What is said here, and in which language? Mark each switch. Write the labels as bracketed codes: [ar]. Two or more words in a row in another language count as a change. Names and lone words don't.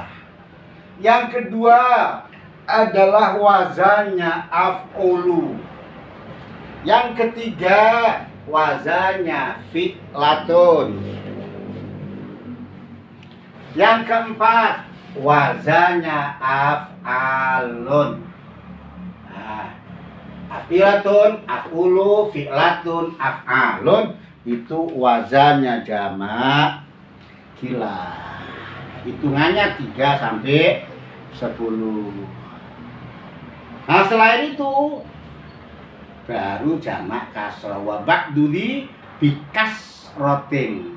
[id] Yang kedua adalah wazannya af'ulu. Yang ketiga wazannya fi'latun. Yang keempat wazannya af'alun. Nah, [ar] أفعلة أفعل فعلة أفعال [id] itu wazannya jamak qillah. Hitungannya 3 sampai 10. Nah, selain itu baru jamak kasrah. [ar] وبعد لي بكسرة.